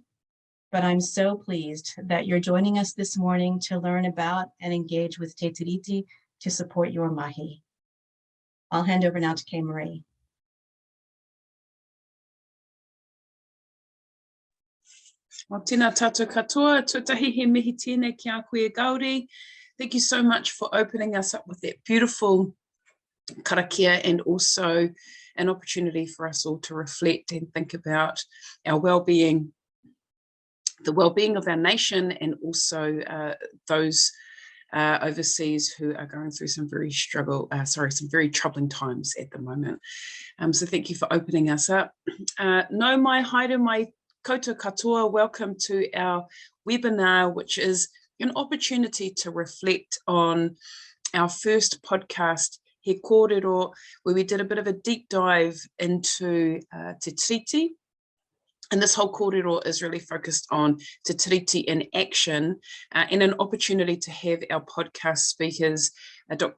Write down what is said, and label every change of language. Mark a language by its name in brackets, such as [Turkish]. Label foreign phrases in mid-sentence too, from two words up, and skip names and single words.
[English] But I'm so pleased that you're joining us this morning to learn about and engage with Te Tiriti to support your mahi. I'll hand over now to Kaye-Maree. Well, [Māori] tēnā tātou katoa, tuatahi he mihi tēnei ki a koe Gauri. [English] Thank you so much for opening us up with that beautiful karakia, and also an opportunity for us all to reflect and think about our well-being, the well-being of our nation, and also those overseas who are going through some very troubling times at the moment. So thank you for opening us up. [Māori] No mai haere mai koutou katoa, [English] welcome to our webinar, which is an opportunity to reflect on our first podcast, He Kōrero, where we did a bit of a deep dive into Te Tiriti. And this whole kōrero is really focused on Te Tiriti in action, and an opportunity to have our podcast speakers, Dr.